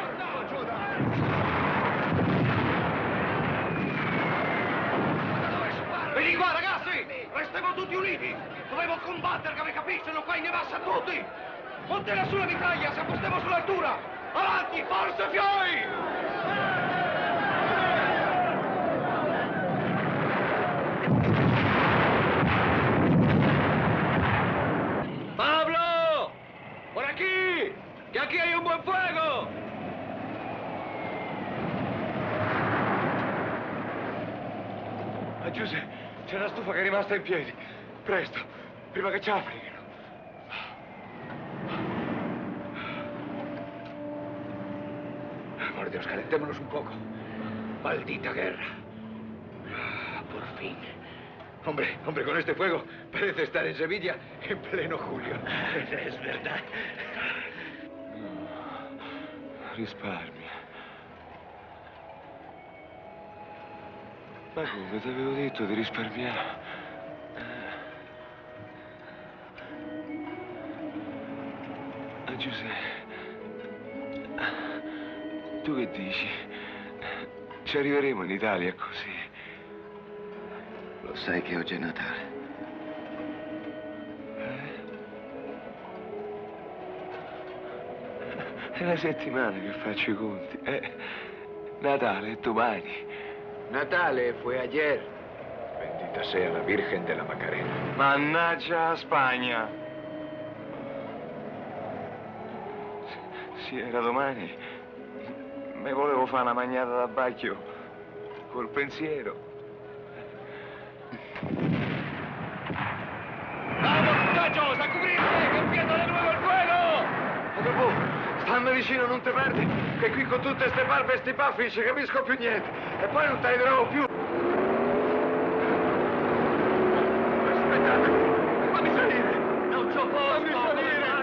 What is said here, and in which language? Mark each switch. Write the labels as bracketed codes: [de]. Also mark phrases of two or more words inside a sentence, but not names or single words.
[it] Vieni qua, ragazzi! Restiamo tutti uniti! Dovevo combattere, come capiscono, qua in nevassa tutti! Montela sulla mitraglia, se appostiamo sull'altura! Avanti, forza fioi! Pablo! [es] Por aquí! ¡Que aquí hay un buen fuego! [it] Ah, Giuseppe, c'è una stufa che è rimasta in piedi. Presto, prima che ci affrigano. [es] Por Dios, calentémonos un poco. Maldita guerra. Por fin. Hombre, con este fuego parece estar en Sevilla en pleno julio. Es verdad. [it] Risparmia. Ma come ti avevo detto di risparmiare? Giuseppe, tu che dici? Ci arriveremo in Italia così? Lo sai che oggi è Natale. È la settimana che faccio i conti. Natale è domani. [es] Natale fue ayer. Bendita sea la Virgen de la Macarena. [it] Mannaggia la Spagna. Sì, era domani. Me volevo fare una magnata da bacchio col pensiero. [es] ¡Vamos, muchachos, a cubrirse! ¡Que empieza de nuevo el fuego! [it] Ma dopo, stammi vicino, non ti perdi, che qui con tutte ste barbe e sti baffi non ci capisco più niente. E poi non te li trovo più. Aspettate, fammi salire! Non c'ho posto! Fammi salire!